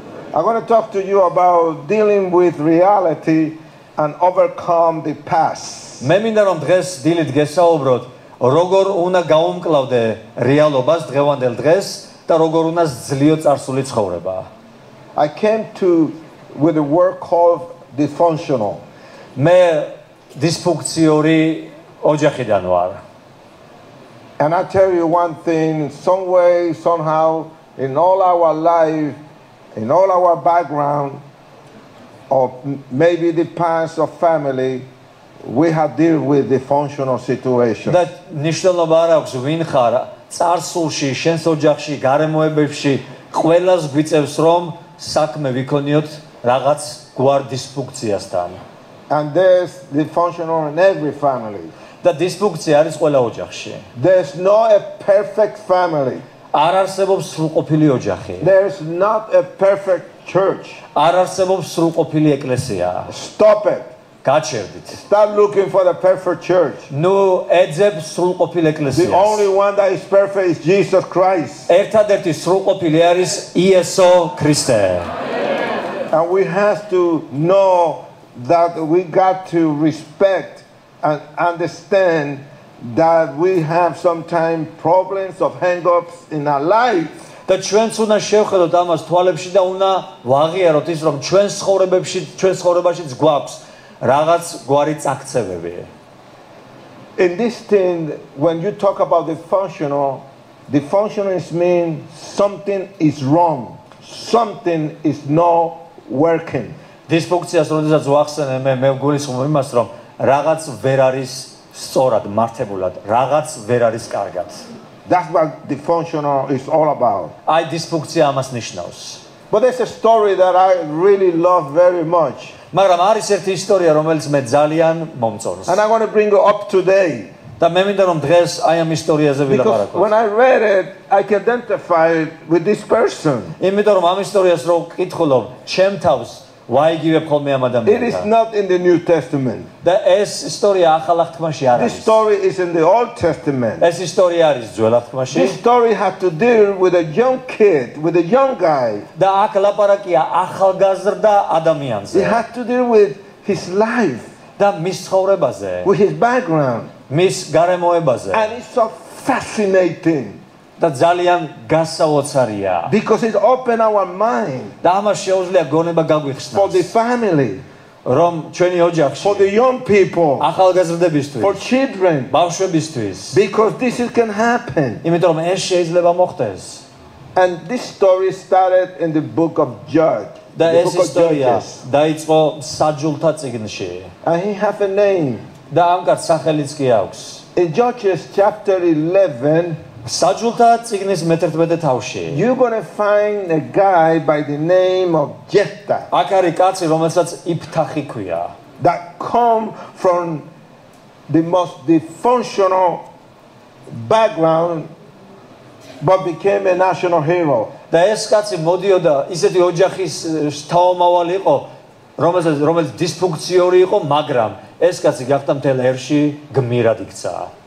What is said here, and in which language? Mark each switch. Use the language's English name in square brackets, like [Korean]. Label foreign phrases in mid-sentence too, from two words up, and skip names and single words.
[English] I'm going to talk to you about dealing with reality and overcome the past. [Georgian] მე მინდა რომ დღეს დილით გესაუბროთ როგორ უნდა გავუმკლავდე რეალობას დღევანდელ დღეს და როგორ უნდა ძლიერო წარსული ცხოვრება. [English] I came with a word called dysfunctional. [Georgian] მე დისფუნქციური ოჯახიდან ვარ. [English] And I tell you one thing, some way, somehow, in all our life, in all our background, or maybe the past of family, we have dealt with dysfunctional situations. [Georgian] და ნიშნულობა არ აქვს ვინ ხარ წარსულში, შენს ოჯახში, გარემოებებში, ყველას გვიწევს რომ საქმე ვიქონიოთ რაღაც გვარ დისფუნქციასთან. [English] And there's dysfunctional in every family. [Georgian] და დისფუნქცია არის ყველა ოჯახში. [English] There's not a perfect family. [Georgian] არ არსებობს სრულყოფილი ოჯახი. [English] There's not a perfect church. [Georgian] არ არსებობს სრულყოფილი ეკლესია. [English] Stop it. [Georgian] გაჩერდით. [English] Start looking for the perfect church. [Georgian] ნუ ეძებ სრულყოფილ ეკლესიას. [English] The only one that is perfect is Jesus Christ. [Georgian] ერთადერთი სრულყოფილი არის იესო ქრისტე. [English] And we have to know that we got to respect and understand that we have sometimes problems of hang-ups in our life. [Georgian] და ჩვენც უნდა შევხედოთ ამას თვალებში და უნდა ვაღიაროთ ის რომ ჩვენ ცხოვრებაშიც გვაქვს რაღაც გვარი წაქცევები. [English] In this thing, when you talk about dysfunctional means something is wrong, something is not working. [Georgian] დისფუნქციას როდესაც ვახსენე მე ვგულისხმობ იმას რომ რაღაც ვერ არის სწორად მართებულად, რაღაც ვერ არის კარგად. [English] That's what dysfunctional is all about. [Georgian] აი დისფუნქცია ამას ნიშნავს. [English] But there's a story that I really love very much. [Georgian] მაგრამ არის ერთი ისტორია რომელიც მე ძალიან მომწონს. [English] And I want to bring it up today. [Georgian] და მე მინდა რომ დღეს აი ამ ისტორიაზე ვილაპარაკო. [English] When I read it, I can identify with this person. [Georgian] იმიტომ რომ ამ ისტორიას რო ვკითხულობ, ჩემ თავს ვაიგივებ ხოლმე ამ ადამიანთან. [English] It is not in the New Testament. [Georgian] და ეს ისტორია ახალ აღთქმაში არ [English] This [Georgian] არის. [English] story is in the Old Testament. [Georgian] ეს ისტორია არის ძველ აღთქმაში. [English] This story had to deal with a young kid, with a young guy. [Georgian] და აქ ლაპარაკია ახალგაზრდა ადამიანზე. [English] He had to deal with his life, [Georgian] და მის ცხოვრებაზე, [English] with his background. [Georgian] მის გარემოებაზე. [English] And it's so fascinating [Georgian] და ძალიან გასაოცარია. [English] because it opened our mind [Georgian] და ამას შეუძლია გონება [English] for the [Georgian] გაგვიხსნას. [English] family, [Georgian] რომ ჩვენი ოჯახში [English] for the young people, for [Georgian] ახალგაზრდებისთვის, [English] children, [Georgian] ბავშვებისთვის, [English] because this can happen. [Georgian] იმიტომ რომ ეს შეიძლება მოხდეს. [English] And this story started in the book of Judges. [Georgian] და [English] The [Georgian] ეს [English] book of [Georgian] ისტორია [English] Judges. [Georgian] დაიწყო საჯულთა წიგნში. [English] And he has a name. [Georgian] და ამ კაცს სახელიც კი აქვს. [English] In Judges chapter 11, [Georgian] საჯულთა წიგნის მე-11 თავში. [English] you're going to find a guy by the name of Jephthah [Georgian] აქ არის კაცი, რომელსაც იფთახი ქვია. [English] that come from the most dysfunctional background but became a national hero. [Georgian] და ეს კაცი მოდიოდა ისეთი ოჯახის თავმავალი იყო, რომელიც დისფუნქციური იყო, მაგრამ ეს კაცი გახდა მთელ ერში გმირად იქცა.